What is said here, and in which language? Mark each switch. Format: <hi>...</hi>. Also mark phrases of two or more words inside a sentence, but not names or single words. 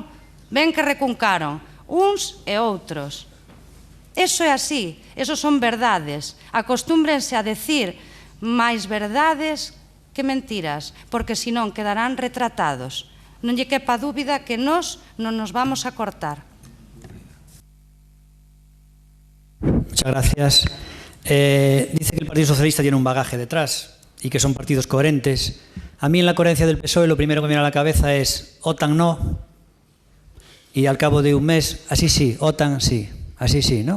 <gl>Ben que recuncaron, uns e outros. Eso é así, eso son verdades. Acostúmbrense a decir máis verdades que mentiras, porque senón quedarán retratados. Non lle quepa dúbida que nós non nos vamos a cortar.</gl> <es>Muchas gracias. Dice que el Partido Socialista tiene un bagaje detrás y que son partidos coherentes. A mí en la coherencia del PSOE lo primero que me viene a la cabeza es OTAN no, y al cabo de un mes, así sí, OTAN sí, así sí, ¿no?</es>